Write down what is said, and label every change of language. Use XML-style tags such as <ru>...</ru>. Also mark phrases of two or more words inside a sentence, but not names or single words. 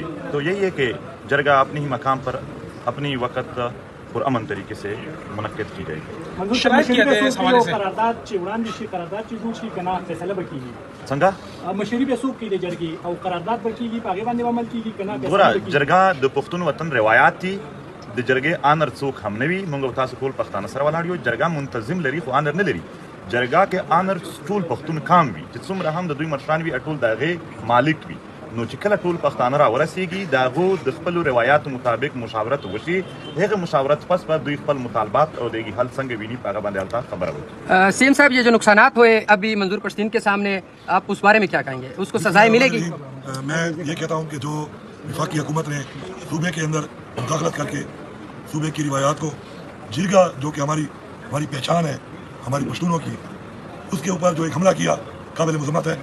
<ur>تو یہی ہے کہ جرگہ اپنے ہی مقام پر اپنی وقت پرامن طریقے سے منعقد کی جائے گی.</ur> <ps>سنگا جرگہ د پختون وطن روایات تھی د جرگے آنر څوک هم نوي موږ تاسو ټول پښتانه سره ولاړ یو. جرګه منتظم لري خو آنر نه لري. جرګه کې آنر ټول پښتون کام وي چې څومره هم د دوی مشران وي ټول د هغې مالک وي. نو چې کله ټول پښتانه را ورسیږي د هغو د خپلو روایاتو مطابق مشاورت وشي, هغه مشاورت پس به دوی خپل مطالبات او د حل څنګه ویني په هغه باندې هلته خبره وکړي.</ps> <ur>سی ایم صاحب, یہ جو نقصانات ہوئے ابھی منظور پشتین کے سامنے, آپ اس بارے میں کیا کہیں گے؟ اس کو سزائیں ملے گی؟ میں یہ کہتا ہوں کہ جو وفاقی حکومت نے صوبے کے اندر مداخلت کر کے صوبے کی روایات کو, جرگہ جو کہ ہماری پہچان ہے ہماری پشتونوں کی, اس کے اوپر جو ایک حملہ کیا قابل مذمت ہے.</ur>